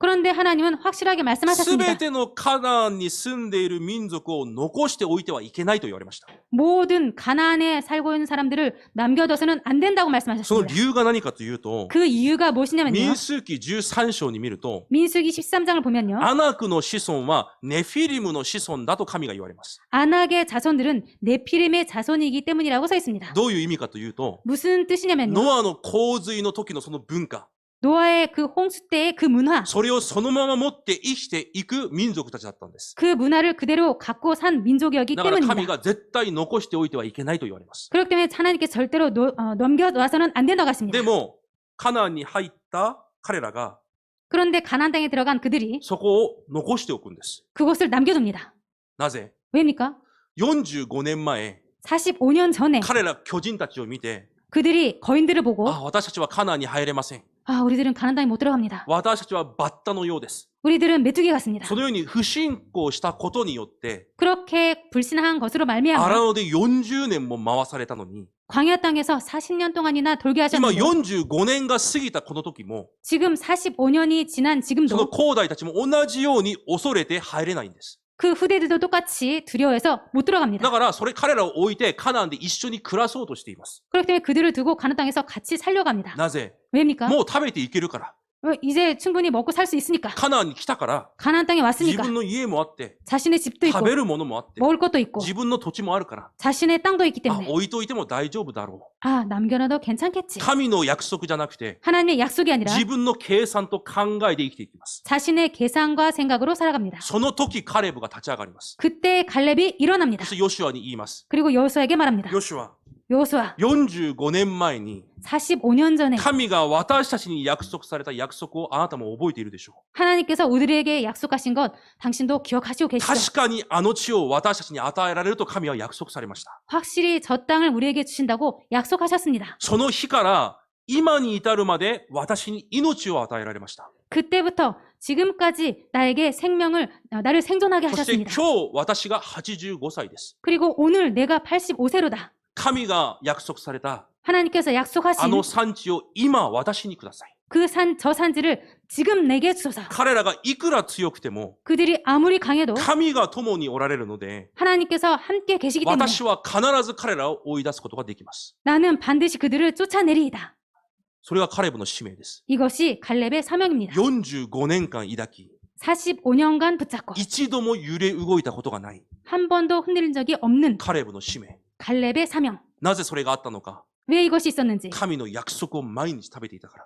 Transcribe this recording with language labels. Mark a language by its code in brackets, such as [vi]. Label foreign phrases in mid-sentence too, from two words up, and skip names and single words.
[ko] 그런데 하나님은 확실하게 [ja] す [ko] 말씀하셨습니다. [ja] べてのカナンに住んでいる民族を残しておいてはいけないと言われました。 [ko] 모든 가나안에 살고 있는 사람들을 남겨둬서는 안 된다고 [ja] その [ko] 말씀하셨습니다. [ja] 理由が何かというと、 [ko] 그 이유가 무엇이냐면요. [ja] 民数記13章に見ると、 [ko] 민수기 13장을 보면요. [ja] アナクの子孫はネフィリムの子孫だと神が言われます。 [ko] 아낙의 자손들은 네피림의 자손이기 때문이라고 써 있습니다. [ja] どういう意味かというと、 [ko] 무슨 뜻이냐면요. [ja] ノアの洪水の時のその文化、 [ko] 노아의 그 홍수 때의 그 문화, [ja] それをそのまま持って生きていく民族たちだったんです。 [ko] 그 문화를 그대로 갖고 산 민족이었기 [ja] だから神 [ko] 때문입니다. [ja] が絶対残しておいてはいけないと言われます。 [ko] 그렇기 때문에 하나님께 절대로 넘겨놔서는 안 된다고 하십니다. [ja] でも、カナンに入った彼らが [ko] 그런데 가나안 땅에 들어간 그들이 [ja] そこを残しておくんです。 [ko] 그곳을 남겨둡니다. [ja] なぜ [ko] 왜입니까? [ja] 45年前、 [ko] 45년 전에 [ja] 彼ら巨人たちを見て、 [ko] 그들이 거인들을 보고 [ja] あ、私たちはカナンに入れません。 [ko] 아, 우리들은 가나안 땅에 못 들어갑니다. [ja] 私たちはバッタのようです。 [ko] 우리들은 메뚜기 같습니다. [ja] そのように不信仰したことによって、 [ko] 그렇게 불신한 것으로 [ja] 荒 [ko] 말미암아 [ja] 野で40年も回されたのに、 [ko] 광야 땅에서 40년 동안이나 돌게 [ja] 今 [ko] 하셨는데 [ja] 45年が過ぎたこの時も、 [ko] 지금 45년이 지난 [ja] その [ko] 지금도 [ja] 後代たちも同じように恐れて入れないんです。 [ko] 그 후대들도 똑같이 두려워해서 못 [ja] だ [ko] 들어갑니다. [ja] から、彼らを置いてカナンで一緒に暮らそうとしています。 [ko] 그렇기 때문에 그들을 두고 가나안 땅에서 같이 살려갑니다. [ja] なぜ [ko] 왜입니까? [ja] もう食べていけるから。 [ko] 이제 충분히 먹고 살 수 있으니까. [ja] カナンに来たから、 [ko] 가나안 땅에 [ja] 自 [ko] 왔으니까 [ja] 分の家もあって、 [ko] 자신의 집도 [ja] 食 [ko] 있고 [ja] べるものもあって、 [ko] 먹을 것도 있고 [ja] 自分の土地もあるから、 [ko] 자신의 땅도 있기 [ja] あ、 [ko] 때문에 [ja] 置いといても大丈夫だろ [ko] 아, 남겨놔도 괜찮겠지. [ja] う。神の約束じゃなくて、 [ko] 하나님의 약속이 아니라 [ja] 自分の計算と考えで生きていきます。 [ko] 자신의 계산과 생각으로 살아갑니다. [ja] その時、カレブが立ち上がります。 [ko] 그때 갈렙이 일어납니다. [ja] そしてヨシュアに言います。 [ko] 그리고 여호수아에게 말합니다. [ja] ヨシュア、 [ko] 여호수아, [ja] 45年前に [ko] 45년 전에 [ja] 神が私たちに約束された約束をあなたも覚えているでしょ [ko] 하나님께서 우리에게 약속하신 것 당신도 기억하시고 [ja] う。 [ko] 계시죠? [ja] 確かにあの地を私たちに与えられると神は約束されました。 [ko] 확실히 저 땅을 우리에게 주신다고 약속하셨습니다. [ja] その日から今に至るまで私に命を与えられました。 [ko] 그때부터 지금까지 나에게 나를 생존하게 [ja] そして [ko] 하셨습니다. [ja] 今日私が85歳です。 [ko] 그리고 오늘 내가 85세로다. [ja] 神が約束された [ko] 하나님께서 [ja] あ [ko] 약속하신 [ja] の産地を今私にください。 [ko] 저 산지를 지금 내게 주소서. [ja] 彼らがいくら強くても [ko] 그들이 아무리 강해도 [ja] 神が共におられるので [ko] 하나님께서 함께 계시기 때문에 [ja] 私は必ず彼らを追い出すことができます。 [ko] 나는 반드시 그들을 쫓아내리이다. [ja] それがカレブの使命です。 [ko] 이것이 갈렙의 사명입니다. [ja] 45 年間抱き [ko] 45년간 붙잡고 [ja] 一度も揺れ動いたことがない [ko] 한 번도 흔들린 적이 없는 [ja] カレブの使命。 [ko] 갈렙의 사명. [ja] なぜそれがあったのか。 [ko] 왜 이것이 있었는지. [ja] 神の約束を毎日食べていたから。